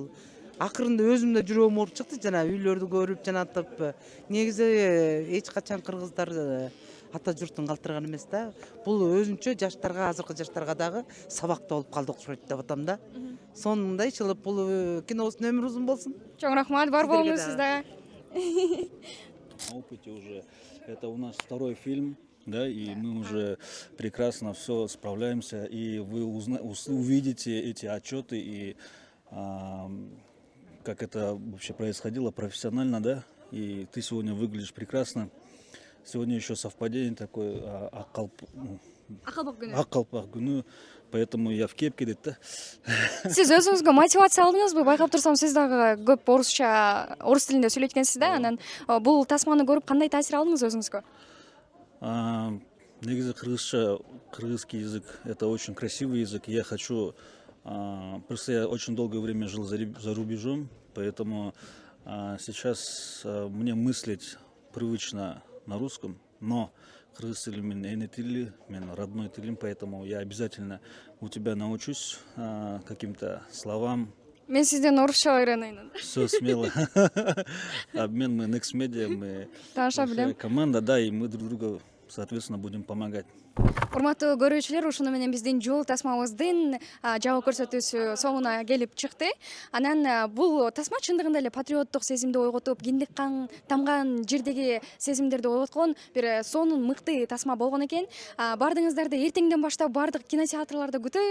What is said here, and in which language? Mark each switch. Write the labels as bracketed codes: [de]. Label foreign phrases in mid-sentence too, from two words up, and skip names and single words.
[ky] Бул акырында өзүм да жүрөгүм ооруп чыкты жана үйлөрдү көрүп жанатып. Негизи эч качан кыргыздар ата журтун калтырган эмес да. Бул өзүнчө жаштарга, азыркы жаштарга дагы сабактуу болуп калды окшойт деп атам да. Сонундай чылып бул кинобуздун өмүрү узун болсун. Чоң рахмат, бар болуңуз сизде. [ru] На опыте уже. Это у нас второй фильм, да, и мы уже прекрасно все справляемся, и вы увидите эти отчеты и как это вообще происходило профессионально, да, и ты сегодня выглядишь прекрасно. Сегодня еще совпадение такое, [ky] Акалпак күнү, [ru] поэтому я в кепке [ky] дейт да. Сиз өзүңүзгө мотивация алдыңызбы? Байкап турсам, сиз дагы көп орус тилинде сүйлөйт экенсиз да. Анан бул тасманы көрүп кандай таасир алдыңыз өзүңүзгө? Негизи кыргызча, [ru] кыргызский язык это очень красивый язык. Я хочу, просто я очень долгое время жил за рубежом, поэтому сейчас мне мыслить привычно на русском, но [ky] кыргыз тили менин эне тили, менин родной тилим, [ru] поэтому я обязательно у тебя научусь каким-то словам. [ky] Мен сизден орусча үйрөнөйүн. [ru] Все смело. Обмен, мы Next Media, мы [ky] Тааныша билем. [ru] команда, да, и мы друг друга, соответственно, будем помогать. [ky] Урматтуу көрүүчүлөр, ушуну менен биздин жол тасмабыздын жабык көрсөтүүсү соңуна келип чыкты. Анан бул тасма чындыгында эле патриоттук сезимди ойготуп, киндик кан тамган жердеги сезимдерди ойготкон бир сонун мыкты тасма болгон экен. Бардыгыңыздарды эртеңден баштап бардык кинотеатрларда күтөбүз.